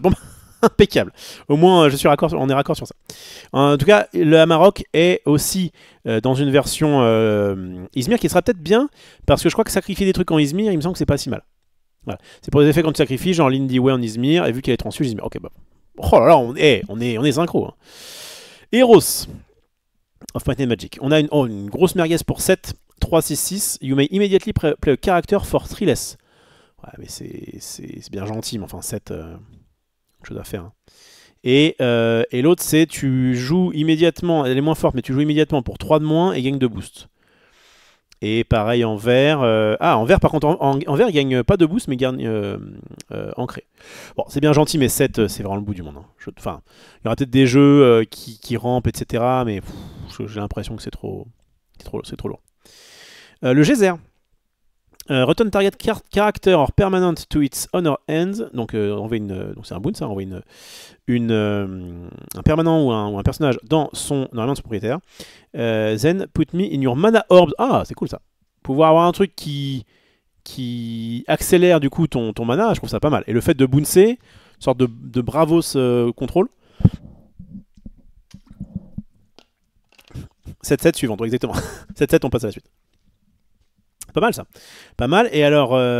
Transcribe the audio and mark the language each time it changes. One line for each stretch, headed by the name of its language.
French: Bon, impeccable. Au moins, on est raccord sur ça. En tout cas, le Amarok est aussi dans une version Izmir qui sera peut-être bien, parce que je crois que sacrifier des trucs en Izmir, il me semble que c'est pas si mal. Voilà. C'est pour des effets quand tu sacrifies, genre Lindy Way en Izmir, et vu qu'elle est transfuse, Izmir. Ok, bah. Oh là là, on est synchro. Hein. Eros of Might and Magic. On a une grosse merguez pour 7, 3, 6, 6.
English: You may immediately play a character for 3 less.
French: Ouais, mais c'est bien gentil, mais enfin 7, chose à faire. Hein. Et l'autre, c'est tu joues immédiatement, elle est moins forte, mais tu joues immédiatement pour 3 de moins et gagne de boost. Et pareil en vert. En vert, par contre, en vert, il gagne pas de boost, mais gagne ancré. Bon, c'est bien gentil, mais 7, c'est vraiment le bout du monde. Hein. Enfin, il y aura peut-être des jeux qui rampent, etc. Mais j'ai l'impression que c'est trop lourd. Le geyser.
English: Return target character or permanent to its honor end.
French: Donc, c'est un boon, ça. On envoie un permanent ou un personnage dans normalement son propriétaire.
English: Then put me in your mana orb.
French: Ah, c'est cool ça. Pouvoir avoir un truc qui accélère du coup ton mana, je trouve ça pas mal. Et le fait de bouncer, une sorte de bravos contrôle. 7-7 suivant, exactement. 7-7, on passe à la suite. Pas mal ça. Pas mal. Et alors.